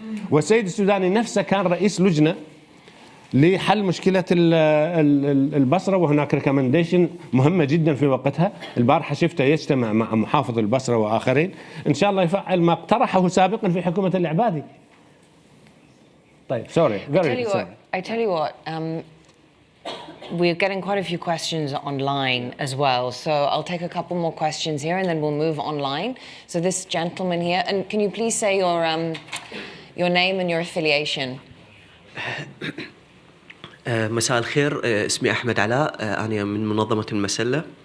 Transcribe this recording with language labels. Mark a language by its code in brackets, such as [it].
[ar] والسيد السوداني نفسه كان رئيس لجنة لحل مشكلة البصرة، وهناك ريكومنديشن مهمة جدا في وقتها. البارحة شفته يجتمع مع محافظ البصرة وآخرين، إن شاء الله يفعل ما اقترحه سابقا في حكومة العبادي. طيب [en] sorry. I tell you what, we're getting quite a few questions online as well, so I'll take a couple more questions here and then we'll move online. So this gentleman here, and can you please say your name and your affiliation? [ar] مساء الخير، اسمي أحمد علاء، أنا من منظمة المسلة.